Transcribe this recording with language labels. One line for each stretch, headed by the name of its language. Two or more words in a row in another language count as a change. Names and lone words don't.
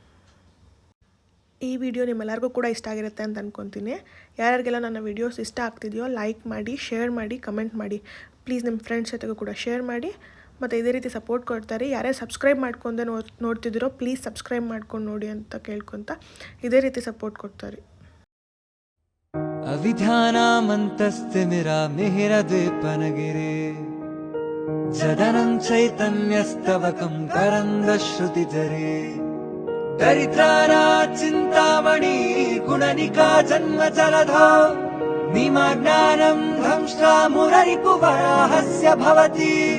Kannada: ಈ ವಿಡಿಯೋ ನಿಮ್ಮೆಲ್ಲರಿಗೂ ಕೂಡ ಇಷ್ಟ ಆಗಿರುತ್ತೆ ಅಂತ ಅಂದ್ಕೊತೀನಿ. ಯಾರ್ಯಾರಿಗೆಲ್ಲ ನನ್ನ ವೀಡಿಯೋಸ್ ಇಷ್ಟ ಆಗ್ತಿದೆಯೋ ಲೈಕ್ ಮಾಡಿ, ಶೇರ್ ಮಾಡಿ, ಕಮೆಂಟ್ ಮಾಡಿ. ಪ್ಲೀಸ್ ನಿಮ್ಮ ಫ್ರೆಂಡ್ಸ್ ಜೊತೆಗೂ ಕೂಡ ಶೇರ್ ಮಾಡಿ. ಮತ್ತು ಇದೇ ರೀತಿ ಸಪೋರ್ಟ್ ಕೊಡ್ತಾರೆ. ಯಾರ್ಯಾರು ಸಬ್ಸ್ಕ್ರೈಬ್ ಮಾಡ್ಕೊಂಡೆ ನೋಡ್ತಿದ್ದೀರೋ ಪ್ಲೀಸ್ ಸಬ್ಸ್ಕ್ರೈಬ್ ಮಾಡ್ಕೊಂಡು ನೋಡಿ ಅಂತ ಕೇಳ್ಕೊತ ಇದೇ ರೀತಿ ಸಪೋರ್ಟ್ ಕೊಡ್ತಾರೆ.
Sanskrit: अविध्यानामन्तस्तिमिरामिहिरद्वीपनगिरे जदनं चैतन्यस्तवकं करन्दश्रुतिधरे दरिद्रानाचिन्तामणि गुणनिका जन्मजलधौ निमज्ञानं ध्वंसा मुररिपुवराहस्य भवति